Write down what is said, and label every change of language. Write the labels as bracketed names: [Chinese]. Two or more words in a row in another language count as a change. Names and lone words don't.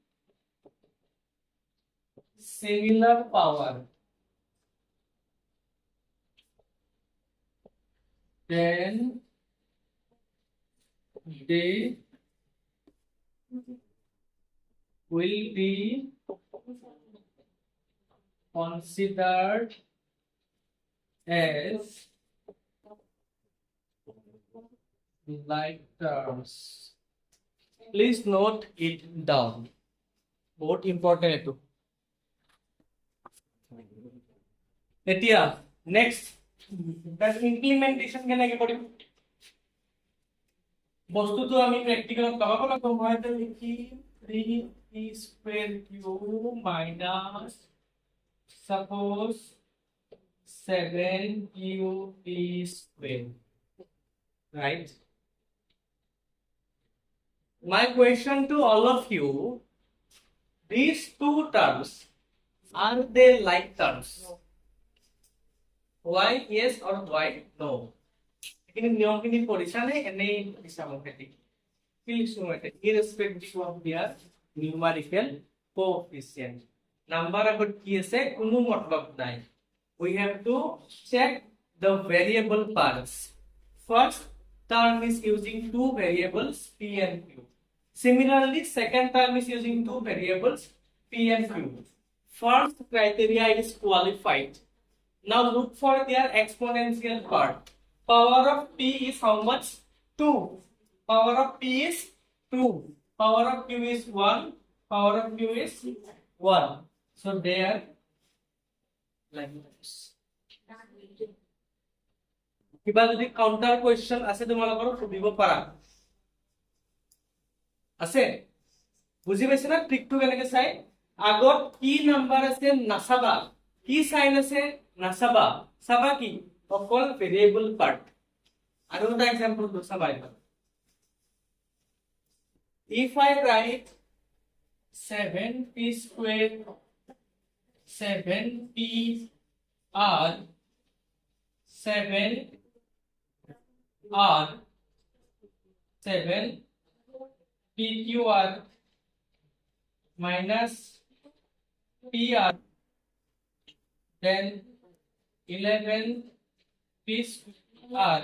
[English] similar power, then they will be considered as like terms. Please note it down. [Hindi] बहुत important है [Assamese] এতিয়া [English] next that implementation [Assamese] কেনেকৈ কৰিম বস্তুটো আমি প্ৰেক্টিকেলত লগাব লাগিব মই এটা লিখি [English] 3p square q minus suppose 7qp square, right? My question to all of you, these two terms, are they like terms? Why yes or why no? [Assamese] Ini নিয়ম খিনি পঢ়িছা নে এনেই পঢ়িছা মতে কি লিখছো মতে [English] irrespective of their numerical coefficient. [Assamese] Number আগত কি আছে কোনো মতলব নাই. [English] We have to check the variable parts. First term is using two variables p and q. Similarly, second term is using two variables p and q. First criteria is qualified. Now look for their exponential part. Power of p is how much? 2. Power of p is 2. Power of q is 1. Power of q is 1. So they are like this. [Assamese] কিবা যদি [English] counter question [Assamese] আছে তোমালোকৰ সুধিব পাৰা আছে বুজি পাইছে না ট্ৰিকটো কেনেকৈ চাই আগত কি নাম্বাৰ আছে নাচাবা কি সাইন আছে নাচাবা চাবা কি অকল [English] variable part [Assamese] আৰু এটা এক্সাম্পল দো চাবা [English] if I write 7p square 7p r 7 r 7 pqr minus pr, then 11 pr.